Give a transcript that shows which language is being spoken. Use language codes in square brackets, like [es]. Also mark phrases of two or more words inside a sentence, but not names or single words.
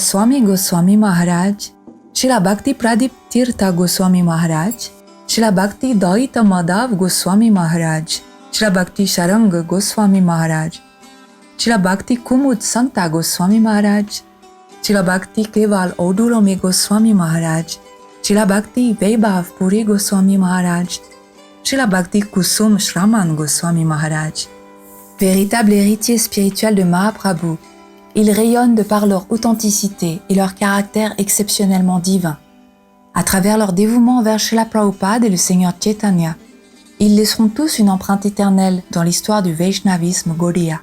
[fr] Swami Goswami Maharaj, Srila Bhakti Pradip Tirtha Goswami Maharaj, Srila Bhakti Daita Madhav Goswami Maharaj, Srila Bhakti Sharanga Goswami Maharaj, Srila Bhakti Kumud Santa Goswami Maharaj, Srila Bhakti Keval Odurami Goswami Maharaj, Srila Bhakti Vaibhav Puri Goswami Maharaj, Srila Bhakti Kusum Shraman Goswami Maharaj. Véritable héritier spirituel de Mahaprabhu, ils rayonnent de par leur authenticité et leur caractère exceptionnellement divin. À travers leur dévouement envers Srila Prabhupada et le Seigneur Chaitanya, ils laisseront tous une empreinte éternelle dans l'histoire du Vaishnavisme Gaudiya.